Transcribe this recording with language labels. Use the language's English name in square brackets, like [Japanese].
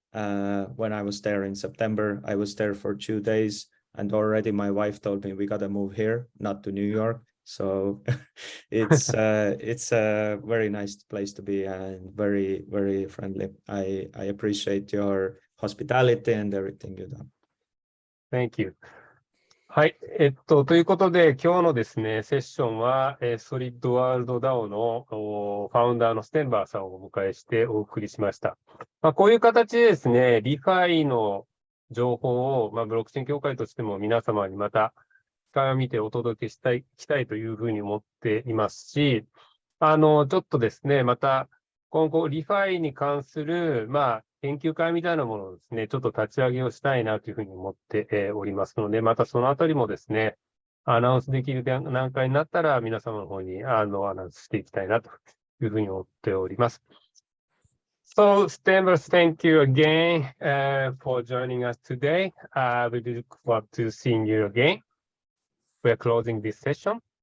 [English] When I was there in September, I was there for 2 days, and already my wife told me we gotta move here, not to New York. So it's a very nice place to be and very, very friendly. I appreciate your hospitality and everything you've done. Thank you. [Japanese] はい。ということで、今日のですね、セッションは、ソリッドワールド DAO のファウンダーのステンバーさんをお迎えしてお送りしました。こういう形でですね、ReFiの情報を、ブロックチェーン協会としても皆様にまた、機会を見てお届けしたいというふうに思っていますし、ちょっとですね、また、今後、ReFiに関する、研究会みたいなものをですね、ちょっと立ち上げをしたいなというふうに思っておりますので、またそのあたりもですね、アナウンスできる段階になったら、皆様の方にアナウンスしていきたいなというふうに思っております。 [English] So, Stenver, thank you again for joining us today. We look forward to seeing you again. We are closing this session.